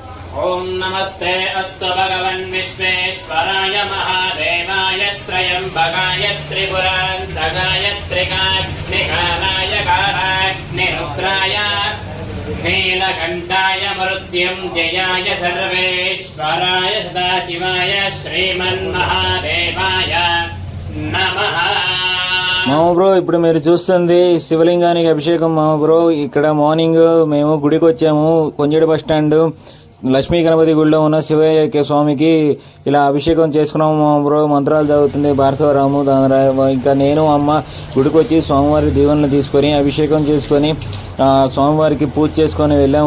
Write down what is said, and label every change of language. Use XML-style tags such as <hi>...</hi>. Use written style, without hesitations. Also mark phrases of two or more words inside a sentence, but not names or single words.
<sa>ओम नमस्ते अस्तु भगवन् विश्वेश्वराय महादेवाय त्रयंबकाय त्रिपुरान्तकाय त्रिकाग्निकालाय कालाग्निरुद्राय नीलकण्ठाय मृत्युञ्जयाय सर्वेश्वराय सदाशिवाय श्रीमन्महादेवाय नमः।</sa> <te>మామ బ్రో, ఇప్పుడు మీరు చూస్తుంది శివలింగానికి అభిషేకం. మామ బ్రో, ఇక్కడ మార్నింగ్ మేము గుడికి వచ్చాము. కొంజేడు</te> <en>bus stand</en> <te>లక్ష్మీ గణపతి గుడిలో ఉన్న శివయ్య స్వామికి ఇలా అభిషేకం చేసుకున్నాము. మా బ్రో మంత్రాలు చదువుతుంది భార్గవరాము. ఇంకా నేను అమ్మ గుడికి వచ్చి స్వామివారి దీవెనలు తీసుకొని అభిషేకం చేసుకొని స్వామివారికి పూజ చేసుకొని వెళ్ళాము.</te>